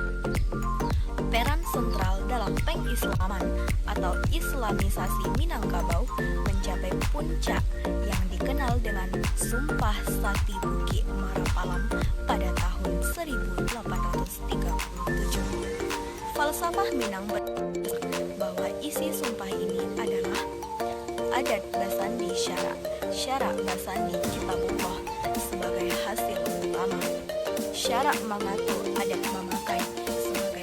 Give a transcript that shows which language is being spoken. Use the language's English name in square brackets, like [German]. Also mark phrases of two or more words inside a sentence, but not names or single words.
[Indonesian] Peran sentral dalam pengislaman atau islamisasi Minangkabau mencapai puncak yang dikenal dengan Sumpah Sati Bukit Marapalam pada tahun 1837. Falsafah Minang bahwa isi sumpah ini adalah [Minangkabau] adat Basandi syarak Basandi Kitabullah [Indonesian] sebagai hasil utama. Syarak mengatur adat memakai